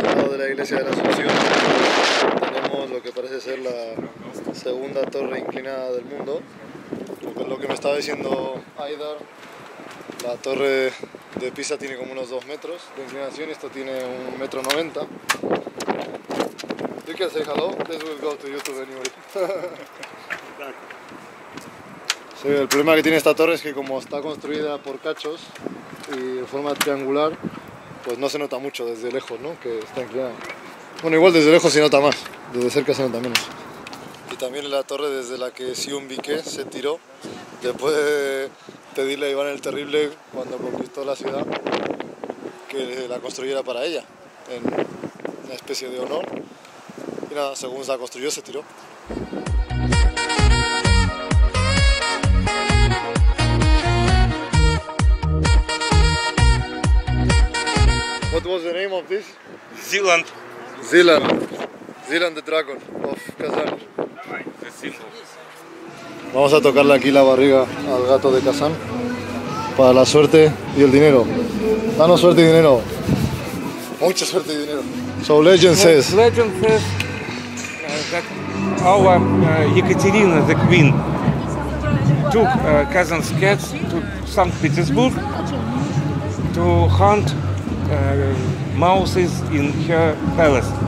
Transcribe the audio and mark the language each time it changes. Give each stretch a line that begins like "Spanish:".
Spanish: De la iglesia de la Asunción tenemos lo que parece ser la segunda torre inclinada del mundo. Lo que me estaba diciendo Aidar, la torre de Pisa tiene como unos 2 metros de inclinación y esto tiene 1,90 m.
English: You can say hello, this will go to YouTube anyway.
Spanish: Sí, el problema que tiene esta torre es que como está construida por cachos y de forma triangular, pues no se nota mucho desde lejos, ¿no? Que está inclinada. Bueno, igual desde lejos se nota más, desde cerca se nota menos. Y también la torre desde la que Siun Bique se tiró después de pedirle a Iván el Terrible, cuando conquistó la ciudad, que la construyera para ella, en una especie de honor. Y nada, según se la construyó, se tiró.
English: What was the name of this? Zealand. Zealand the Dragon of Kazán.
Spanish: Vamos a tocarle aquí la barriga al gato de Kazán para la suerte y el dinero. Danos suerte y dinero. Mucha suerte y dinero.
English: So legend says. Legend says that our Yekaterina, the queen, took Kazan's cats to St. Petersburg to hunt mouses in her palace.